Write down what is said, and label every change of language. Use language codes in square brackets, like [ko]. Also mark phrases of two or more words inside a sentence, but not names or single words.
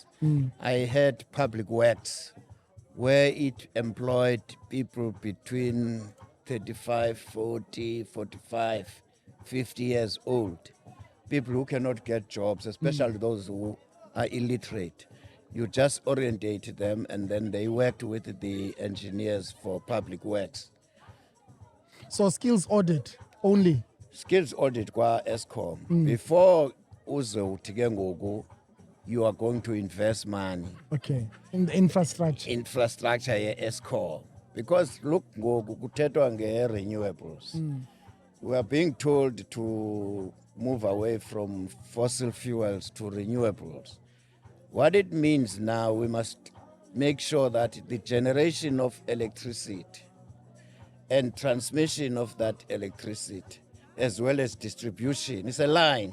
[en] I had public works where it employed people between 35, 40, 45, 50 years old. People who cannot get jobs, especially those who are illiterate. You just orientate them, and then they worked with the engineers for public works. So skills audit only? Skills audit [xh] kwa Eskom. Before uze uthi ke ngoku, [en] you are going to invest money. Okay, in the infrastructure. [xh] Infrastructure ye Eskom. [en] Because look, [xh] ngoku kuthethwa nge-renewables. [en] We are being told to move away from fossil fuels to renewables. What it means now, we must make sure that the generation of electricity and transmission of that electricity, as well as distribution, is a line.